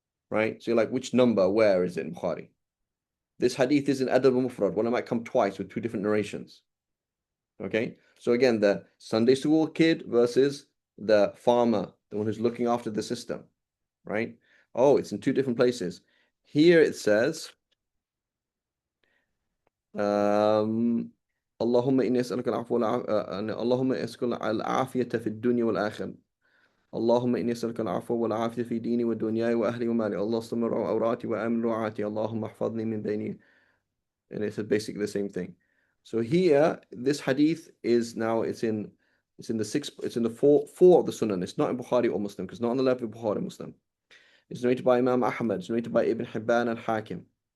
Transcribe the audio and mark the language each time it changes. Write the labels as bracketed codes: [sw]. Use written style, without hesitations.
[en] Right? So you're like, which number? Where is it in Bukhari? This hadith is in Adab al-Mufrad. One might come twice with 2 different narrations. Okay? So again, the Sunday school kid versus the farmer, the one who's looking after the system. Right? Oh, it's in 2 different places. Here it says [ar] اللهم إني أسألك العفو اللهم أسألك العافية في الدنيا والآخرة. اللهم إني أسألك العفو والعافية في ديني ودنياي وأهلي ومالي. اللهم استمر عوراتي وآمن روعاتي. اللهم احفظني من بيني. [en] And it's basically the same thing. So here, this hadith is now it's in the four of the Sunan. It's not in Bukhari or Muslim because it's not on the level of Bukhari or Muslim. It's narrated by Imam Ahmad. It's narrated by Ibn Hibban and Hakim.